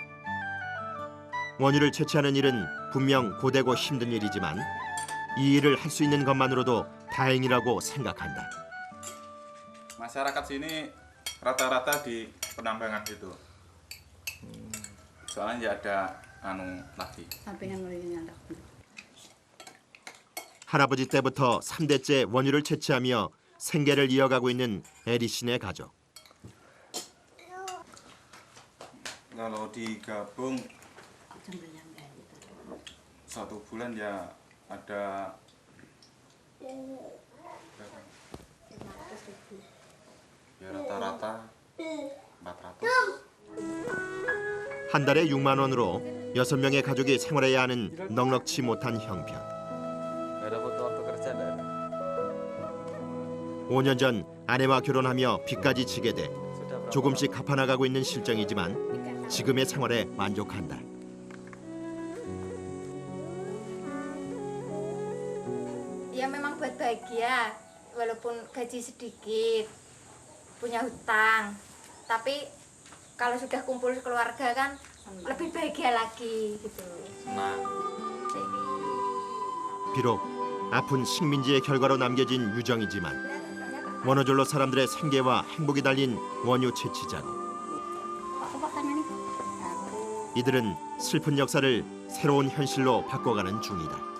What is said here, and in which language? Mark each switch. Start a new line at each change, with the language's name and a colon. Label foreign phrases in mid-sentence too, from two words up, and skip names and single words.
Korean: 원유를 채취하는 일은 분명 고되고 힘든 일이지만 이 일을 할 수 있는 것만으로도 다행이라고 생각한다.
Indonesian: Masyarakat sini rata-rata di penambangan gitu. Soalnya nggak ada lagi.
Korean: 할아버지 때부터 3대째 원유를 채취하며 생계를 이어가고 있는 에리 씨네 가족.
Indonesian: Kalau digabung 1 bulan ya ada ya rata-rata 400.
Korean: 한 달에 6만 원으로 6명의 가족이 생활해야 하는 넉넉지 못한 형편.
Indonesian: Nggak ada foto waktu kerja, nggak ada.
Korean: 5년 전 아내와 결혼하며 빚까지 지게 돼
Indonesian: Sudah berapa
Korean: 조금씩 갚아나가고 있는 실정이지만 지금의 생활에 만족한다.
Indonesian: Ya memang buat bahagia, walaupun gaji sedikit, punya hutang. Tapi kalau sudah kumpul keluarga kan lebih bahagia lagi gitu. Nah,
Korean: 비록 아픈 식민지의 결과로 남겨진 유정이지만 원어절로 사람들의 생계와 행복이 달린 원유 채취 작업. 이들은 슬픈 역사를 새로운 현실로 바꿔가는 중이다.